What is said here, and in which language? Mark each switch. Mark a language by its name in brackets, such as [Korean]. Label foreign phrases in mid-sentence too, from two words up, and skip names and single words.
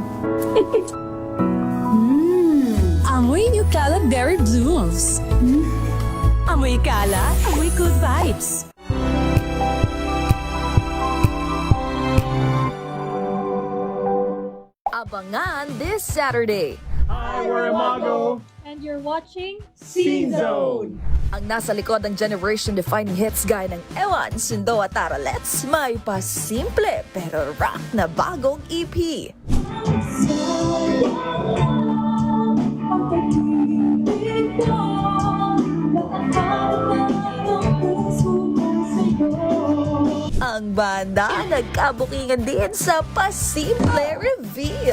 [Filipino] Amoy New Calab Berry Blues. Amoy kala, amoy [English] good vibes! Abangan this Saturday. Hi, we're Amago. And you're watching Scene Zone. [Filipino] Ang nasa likod ng [English] generation-defining hits [Filipino] gaya ng Ewan, Sundo at Tara Let's, may pasimple pero rock na bagong E EP. Ang banda nagkabukingan din sa pasimple reveal.